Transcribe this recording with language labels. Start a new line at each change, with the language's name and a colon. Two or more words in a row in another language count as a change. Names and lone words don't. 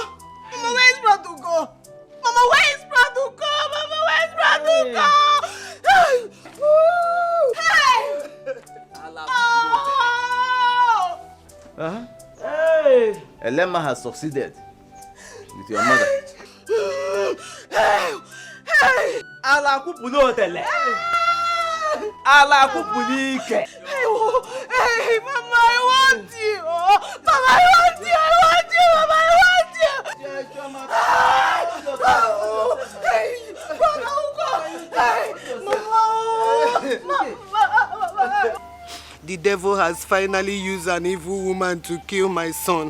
English: Mama, where is Bradugo? Mama, where is Bradugo? Mama, where is Bradugo? Hey! Woo! Hey! Uh-huh. Hey! Elema has succeeded with your mother. Hey! Hey! Ala kupulo tele. Ala kupulike. Hey, Mama, I want you. Mama, I want you. I want you. Mama, I want you. Hey, Mama, hey, Mama. The devil has finally used an evil woman to kill my son.